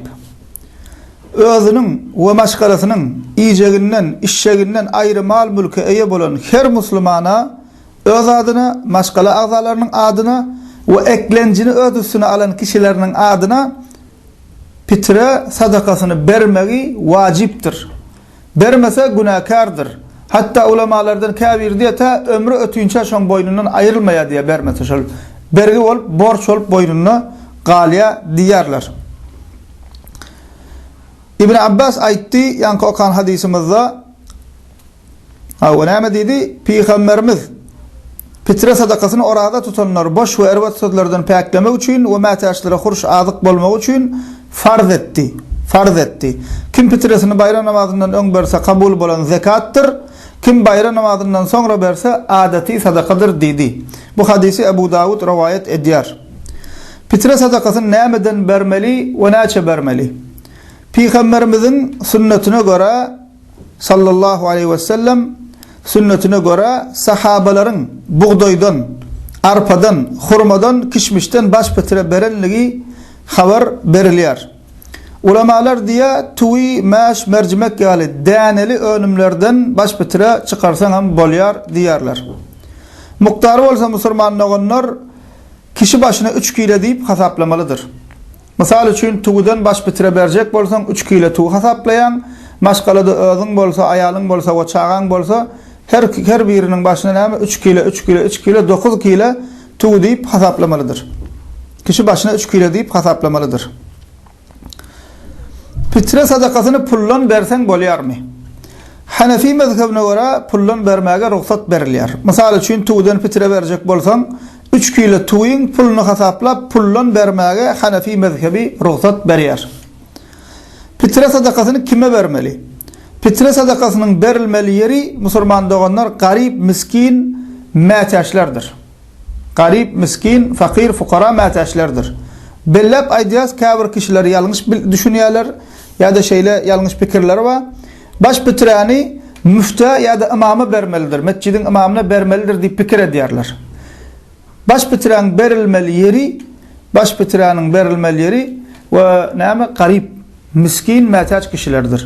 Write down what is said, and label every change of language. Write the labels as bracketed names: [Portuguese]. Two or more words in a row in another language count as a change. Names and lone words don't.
[Turkmen] Özünün we maşgalasynyň ijeginden, işşeginden aýry mal mülke eýe bolan her musulmana öz adyna, maşgala agzalarynyň adyna we eklenjini öz üstüne alan kişileriniň adyna bitire sadakasyny bermegi wajipdir. Bermese günahkardır. Hatta ulemalardan käbir diýe ömrü ötünçe şoň boynundan aýrylmaýa diye bermese şol bergi olup, borç olup boynuna galya diyarlar. İbn Abbas aytti, yankı okan hadisimizde, näme dedi? Peygamberimiz fitre sadakasını orada tutanlar boş ve erwet sözlerden päklemek üçin we mätäçlere huruş azyk bolmak üçin farz etdi. Farz etdi. Kim fitresini bayram namazından öň berse kabul bolan zakattyr. Kim bayram namazından soňra berse adati sadakadyr dedi. Bu hadisi Ebu Davud rivayet edýär. Fitre sadakasyny nämeden bermeli we näçe bermeli? Peygamberimizin sünnetine göre [Arabic] صلى الله عليه وسلم [Turkmen] sünnetine göre sahabalaryň buğdoydan, arpadan, hurmadan, kişmişten baş bitire berenligi haber berilýär. Ulamalar diye tuwi, maş, mercimek ýaly däneli önümlerden baş bitire çykarsaň hem bolýar diýerler. Muqdary bolsa musulman olanlar kişi başına 3 kilo diýip hasaplamalydyr. Misal üçin tuwdan baş bitire berjek bolsaň 3 kilo tuw hasaplayan, maşgalada özüň bolsa, aýalyň bolsa, we çagaň bolsa her biriniň başyna näme 3 kilo 9 kilo tuw diýip hasaplamalydyr. Kişi başına 3 kilo diýip hasaplamalydyr. Fitre sadakasyny pullan berseň bolýarmy? Hanefi mezhebine göre pullan bermäge ruhsat berilýär. Misal üçin tuwdan fitre berjek bolsaň 3 kilo tuwyň pulunu hasaplap pullan bermäge Hanefi mezhebi ruhsat berýär. Fitre sadakasyny kime bermeli? Fitre sadakasynyň berilmeli ýeri musulman doganlar garip, miskin mätäçlerdir. Garip, miskin, fakir, fukara mätäçlerdir. Bellep aýdýas käbir kişiler ýalňyş düşünýärler ya da şeýle ýalňyş pikirleri var. Baş bitireni müfta ya da imama bermelidir. Mescidin imamına bermelidir diýip pikir edýärler. Baş bitiren berilmeli ýeri, baş bitirenin berilmeli ýeri we näme garip, miskin mätäç kişilerdir.